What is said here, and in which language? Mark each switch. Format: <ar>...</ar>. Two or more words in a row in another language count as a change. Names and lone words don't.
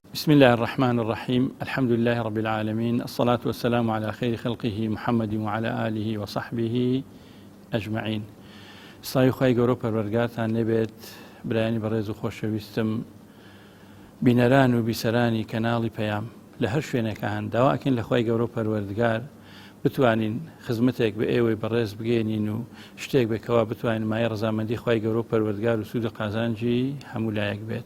<ar>بسم الله الرحمن الرحيم. الحمد لله رب العالمين، الصلاة والسلام على خير خلقه محمد وعلى آله وصحبه أجمعين.</ar> <ckb>سڵاوی خوای گەورە و پەروەردگارتان لێبێت برایانی بەڕێز و خۆشەویستم، بینەران و بیسەرانی کەناڵی پەیام لە هەر شوێنێکە هەن داواکەین لە خوای گەورە و پەروەردگار بتوانین خزمەتێک بە ئێوەی بەڕێز بگەێنین و شتێک بێکەوە بتوانین مای ڕەزامەندی خوای گەورە و پەروەردگار و سوود و قازانجی هەموو لایەک بێت.</ckb>